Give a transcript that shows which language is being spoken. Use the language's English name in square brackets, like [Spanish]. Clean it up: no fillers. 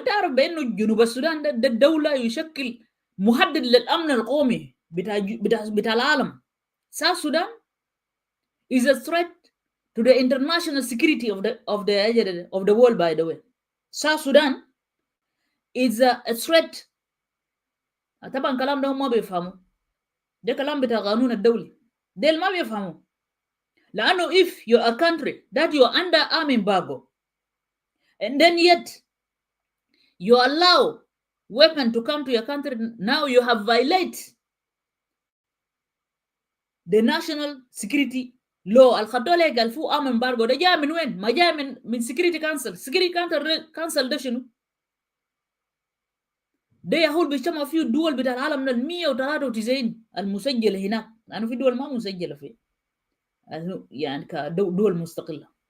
[Arabic] تعرف بانه جنوب السودان ده الدولة يشكل مهدد للامن القومي بتاع العالم. [English] South Sudan is a threat to the international security of the world. By the way, South Sudan is a threat. [Arabic] طبعا كلام ده هم ما بيفهموا، ده كلام بتاع قانون الدولي، ده ما بيفهموا. [English] لأنه if you're a country that you're under arm embargo and then yet you allow weapon to come to your country, now you have violated the national security law. [Arabic] الخطولة قال فوق arm embargo ده جاء من وين؟ ما جاء من security council. ده شنو؟ ده يهول بيجتمع فيه الدول بتاع العالم من 193 المسجلة هناك، لأنه في دول ما مسجلة فيه يعني كدول مستقلة.